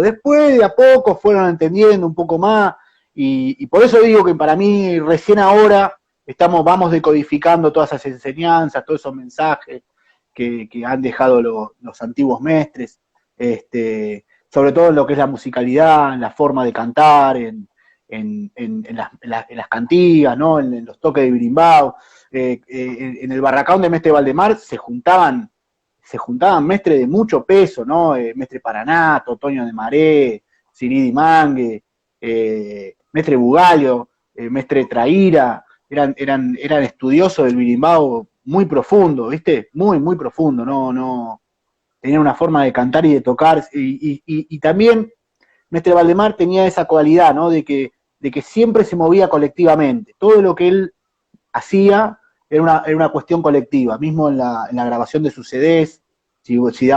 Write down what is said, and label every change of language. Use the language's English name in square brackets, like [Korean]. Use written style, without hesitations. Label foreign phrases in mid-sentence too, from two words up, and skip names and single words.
[Spanish] Después, de a poco, fueron entendiendo un poco más y por eso digo que para mí recién ahora vamos decodificando todas esas enseñanzas, todos esos mensajes que han dejado los antiguos mestres. Sobre todo en lo que es la musicalidad, en la forma de cantar, en las cantigas, ¿no? En los toques de birimbao. En el barracón de Mestre Valdemar se juntaban mestres de mucho peso, ¿no? Mestre Paranato, Toño de Maré, Ciridi Mangue, Mestre Bugallo, Mestre Traíra, eran estudiosos del birimbao muy profundo, ¿viste? Muy profundo, no, tenía una forma de cantar y de tocar, y también Mestre Valdemar tenía esa cualidad, ¿no? De que siempre se movía colectivamente, todo lo que él hacía era una cuestión colectiva, mismo en la grabación de sus CDs, si da